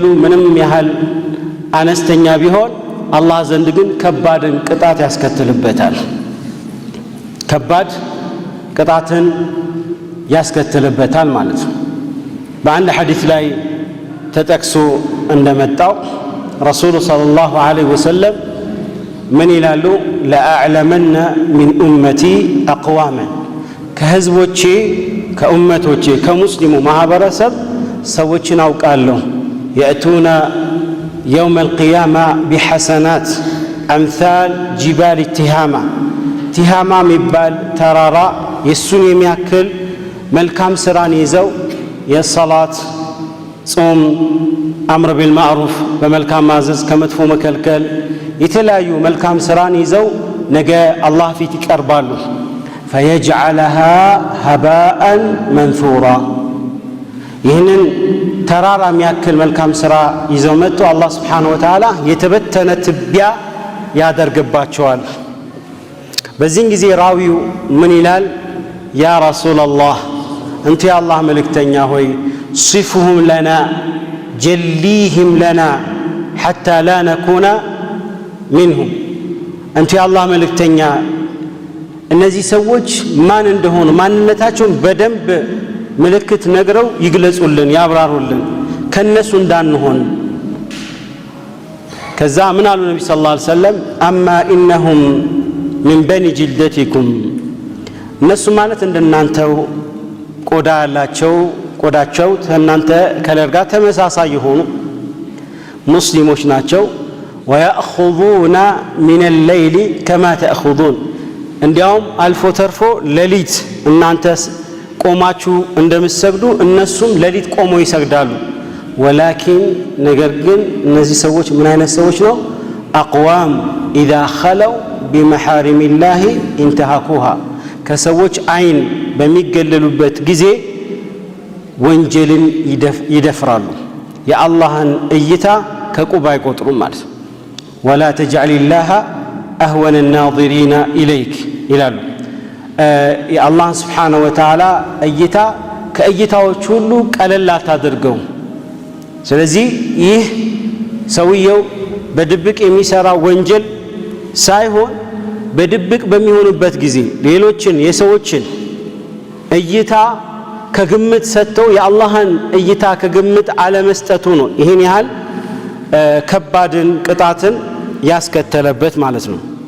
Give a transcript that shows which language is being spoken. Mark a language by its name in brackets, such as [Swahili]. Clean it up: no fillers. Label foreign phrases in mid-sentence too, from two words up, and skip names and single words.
[Amharic] ምንም ያህል አነስተኛ ቢሆን አላህ ዘንድ ግን ከባድን ቅጣት ያስከትልበታል ከባድ ቅጣትን ያስከትልበታል ማለት ነው በአንድ ሐዲስ ላይ ተጠቅሶ እንደመጣው ረሱሉ [Arabic] صلى الله عليه وسلم [Amharic] ምን ይላሉ [Arabic] لأعلمن من أمتي [Amharic] አቅዋመን ከህዝቦቼ ከኡመቶቼ ከሙስሊሙ ማህበረሰብ ሰዎችን አውቃለሁ [Arabic] يأتون يوم القيامة بحسنات أمثال جبال التهامة [Amharic] ቲሃማ የሚባል ተራራ የሱን የሚያክል መልካም ስራን ይዘው የሰላት ጾም [Arabic] أمر بالمعروف [Amharic] በመልካም ማዘዝ ከመጥፎ መከልከል የተለያዩ መልካም ስራን ይዘው ነገ አላህ ፊት ይቀርባሉ [Arabic] فيجعلها هباء منثورا [Amharic] ይህንን ተራራ የሚያክል መልካም ስራ ይዘው መጥቶ አላህ Subhanahu [Arabic] وتعالى [Amharic] የተበተነ ትቢያ ያደርግባቸዋል በዚህን ጊዜ ራዊው ምን ይላል [Arabic] يا رسول الله [Amharic] እንት የአላህ መልእክተኛ ሆይ [Arabic] صفهم لنا جليهم لنا حتى لا نكون منهم [Amharic] እንት የአላህ መልእክተኛ እነዚህ ሰዎች ማን እንደሆኑ ማንነታቸውን በደንብ ምልክት ነግረው ይግለጹልን ያብራሩልን ከነሱ እንዳንሆን ከዛ ምን አሉ ነብዩ [Arabic] صلى الله عليه وسلم اما انهم من بني جلدتكم [Amharic] እነሱ ማለት እንደናንተው ቆዳ ያላቸው ቆዳቸው እናንተ ከለር ጋር ተመሳሳይ የሆኑ ሙስሊሞች ናቸው [Arabic] ويأخذون من الليل كما تأخذون [Amharic] እንዲያውም አልፎ ተርፎ ሌሊት እናንተ ቆማችሁ እንደምትሰግዱ እነሱም ሌሊት ቆመው ይሰግዳሉ ولكن ነገር ግን እነዚህ ሰዎች ምን አይነት ሰዎች ነው [Arabic] أقوام إذا خلوا بمحارم الله انتهكوها [Amharic] ከሰዎች አይን በሚገለሉበት ጊዜ ወንጀልን ይደፍራሉ የአላህን እይታ ከቁብ አይቆጥሩም ማለት ነው [Arabic] ولا تجعل الله أهون الناظرين إليك [Amharic] ይላሉ የአላህ [Arabic] سبحانه وتعالى [Amharic] እይታ ከእይታዎች ሁሉ ቀለል አታድርገው። ስለዚህ ይህ ሰውየው በድብቅ የሚሰራ ወንጀል ሳይሆን በድብቅ በሚሆንበት ጊዜ ሌሎችን የሰዎችን እይታ ከግምት ሰጥተው የአላህን እይታ ከግምት አለመስጠቱ ነው ይህን ያህል ከባድን ቅጣትን ያስከተለበት ማለት ነው።